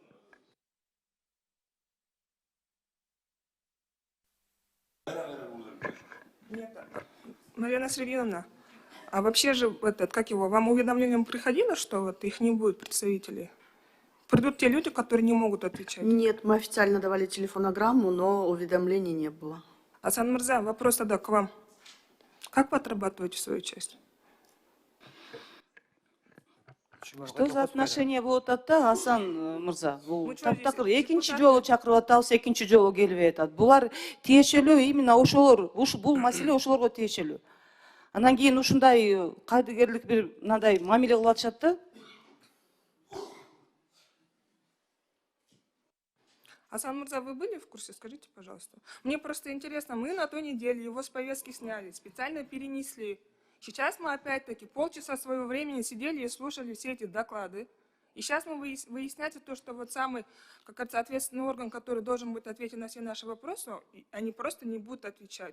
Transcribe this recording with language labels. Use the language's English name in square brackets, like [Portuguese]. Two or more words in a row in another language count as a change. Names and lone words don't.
[Russian] Марьяна Сергеевна, а вообще же как его, вам уведомлением приходило, что вот их не будет представителей? Придут те люди, которые не могут отвечать? Нет, мы официально давали телефонограмму, но уведомлений не было. Асан Мырза, вопрос тогда к вам. Как вы отрабатываете свою часть? Что за отношение [Kyrgyz] болуп атат да, Асан мырза? Бул [Russian] Ну, чё [Kyrgyz] таптакыр [Russian] здесь, [Kyrgyz] экинчи [Russian] депутаты? [Kyrgyz] жолу чакырып атабыз, экинчи жолу келбей атат. Булар тиешелүү именно ошолор, бул маселе ошолорго тиешелүү. Анан кийин ушундай кайдыгерлик бир мындай мамиле кылып атышат да. [Russian] Асан Мурза, вы были в курсе? Скажите, пожалуйста. Мне просто интересно, мы на той неделе его с повестки сняли, специально перенесли. Сейчас мы опять-таки полчаса своего времени сидели и слушали все эти доклады. И сейчас мы выясняете то, что вот самый, как говорится, ответственный орган, который должен будет ответить на все наши вопросы, они просто не будут отвечать.